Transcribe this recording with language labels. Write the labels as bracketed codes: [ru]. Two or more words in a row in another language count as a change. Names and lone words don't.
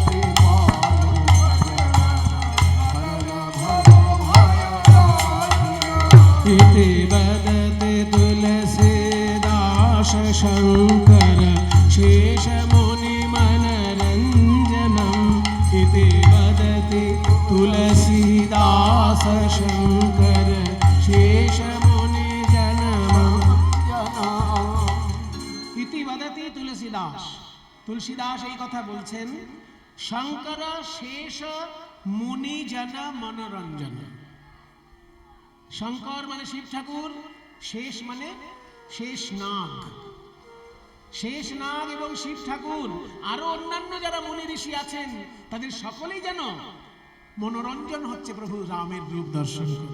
[sa] इति वदति तुलसीदास शंकर शेषमुनि मनरंजनम। इति वदति तुलसीदास शंकर शेषमुनि जनम। इति वदति तुलसीदास, [bn] তুলসীদাস এই কথা বলছেন। শঙ্কর শেষ মুনি জন মনোরঞ্জন। শঙ্কর মানে শিব ঠাকুর, শেষ মানে শেষ নাগ। শেষ নাগ এবং শিব ঠাকুর আরো অন্যান্য যারা মুনি ঋষি আছেন, তাদের সকলেই যেন মনোরঞ্জন হচ্ছে প্রভু রামের রূপ দর্শন করে।